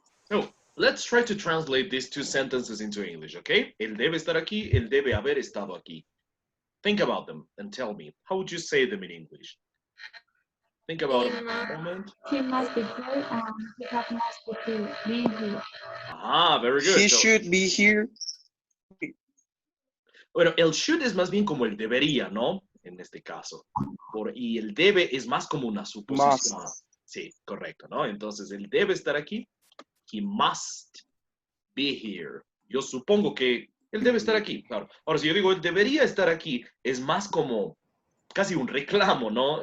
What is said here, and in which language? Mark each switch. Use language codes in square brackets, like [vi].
[en] So let's try to translate these two sentences into English, okay? [es] Él debe estar aquí, él debe haber estado aquí. [en] Think about them and tell me, how would you say them in English? Think about it for a moment. He must be here and he have must be here. Ah, very good. He So, should be here. [es] bueno, el should es más bien como el debería, ¿no? En este caso. Y el debe es más como una suposición. [en] Must. [es] Sí, correcto, ¿no? Entonces, él debe estar aquí. [en] He must be here. [es] Yo supongo que él debe estar aquí, claro. Ahora, si yo digo él debería estar aquí, es más como casi un reclamo, ¿no?